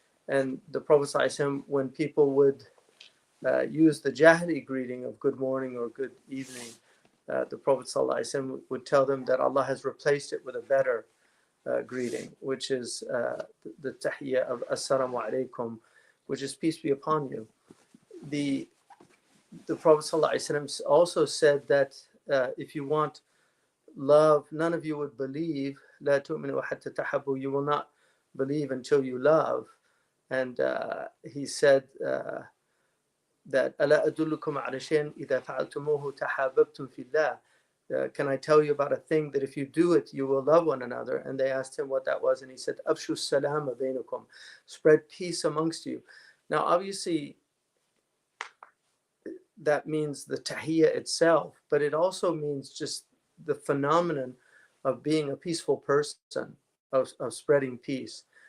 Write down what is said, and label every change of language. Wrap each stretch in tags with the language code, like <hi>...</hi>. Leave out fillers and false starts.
<en>And the Prophet ﷺ, when people would use the Jahili greeting of good morning or good evening, the Prophet ﷺ would tell them that Allah has replaced it with a better greeting, which is the tahiyyah of Assalamu alaikum, which is peace be upon you. The Prophet ﷺ also said that if you want love, none of you would believe.</en> <ar>لا تؤمنوا حتى تحبوا.</ar> <en>You will not believe until you love. And he said that</en> <ar>ألا أدلكم على شيء إذا فعلتموه تحاببتم في الله.</ar> <en>Can I tell you about a thing that if you do it, you will love one another? And they asked him what that was, and he said,</en> <ar>أبشوا السلام بينكم.</ar> <en>Spread peace amongst you. Now, obviously, that means the tahiyyah itself, but it also means just the phenomenon of being a peaceful person, of spreading peace.</en>